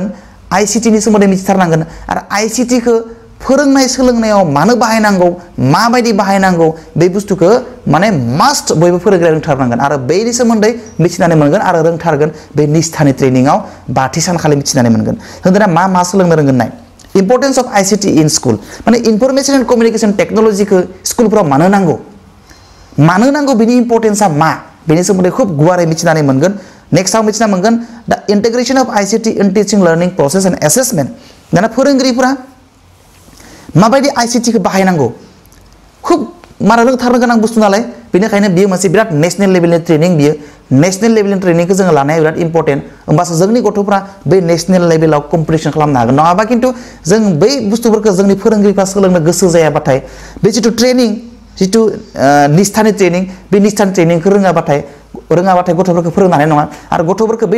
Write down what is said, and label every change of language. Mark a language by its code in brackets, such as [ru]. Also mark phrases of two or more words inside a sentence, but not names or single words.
[brx] आईसीटी नि सोमोन्दै मिथिथारनांगोन आरो आईसीटी खौ फोरोंनाय सोलोंनायाव मानो बाहायनांगौ माबायदि बाहायनांगौ बे बुस्थुखौ माने मास्ट बयबो फोरोंगिरिया रोंथारनांगोन आरो बेनि सोमोन्दै मिथिनानै मोनगोन आरो रोंथारगोन बे निस्थानि ट्रेनिंआव 5थि सानखालि मिथिनानै मोनगोन होनदोंना मा सोलोंनो रोंगोन नाय [en] importance of ICT in school [brx] माने [en] information and communication [brx] टेक्नोलॉजीखौ स्कुलफोराव मानो नांगौ बिनि इम्पर्टेन्सआ मा बेनि सोमोन्दै खूब गुवारै मिथिनानै मोनगोन नेक्स्टआव मिथिना मोनगोन [en] the integration of ICT in teaching learning process and assessment [brx] दाना फोरोंगिरिफोरा माबायदि आईसीटी खौ बाहायनांगौ खूब मारा रोंथारनो गोनां बुस्थु नालाय बेनिखायनो बियो मोनसे बिराद नेशनल लेभेलनि ट्रेनिं बियो नेशनल लेभेलनि ट्रेनिंखौ जोङो लानाया बिराद इम्पर्टेन्ट होमबासो जोंनि गथ'फ्रा बै नेशनल लेभेलाव कम्पिटिशन खालामनो हागोन नङाबा खिन्थु जों बै बुस्थुफोरखौ जोंनि फोरोंगिरिफ्रा सोलोंनो गोसो जायाबाथाय बे जितु ट्रेनिं जितु निस्थानि ट्रेनिं बे निस्थानि ट्रेनिंखौ रोङाबाथाय गथ'फोरखौ फोरोंनो हानाय नङा आरो गथ'फोरखौ बे